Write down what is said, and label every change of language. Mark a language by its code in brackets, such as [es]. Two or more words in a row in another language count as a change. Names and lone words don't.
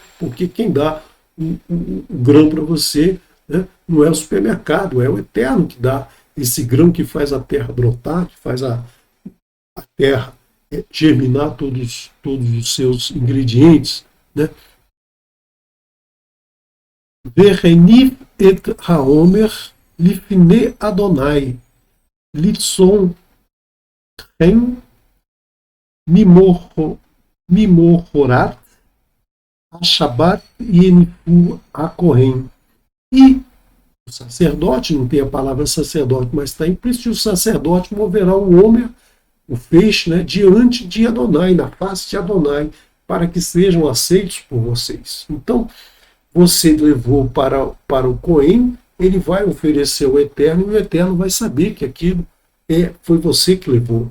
[pt] Porque quem dá o grão para você, né, não é o supermercado, é o Eterno que dá esse grão, que faz a terra brotar, que faz a terra germinar todos os seus ingredientes, né? [he] והניף את העמר לפני אדוני לרצון כם ממחרת שבת יניפו הכהן. [pt] E o sacerdote, não tem a palavra sacerdote, mas está implícito, o sacerdote moverá o homer, o feixe, né, diante de Adonai, na face de Adonai, para que sejam aceitos por vocês. Então, você levou para o Cohen, ele vai oferecer ao Eterno, e o Eterno vai saber que aquilo foi você que levou.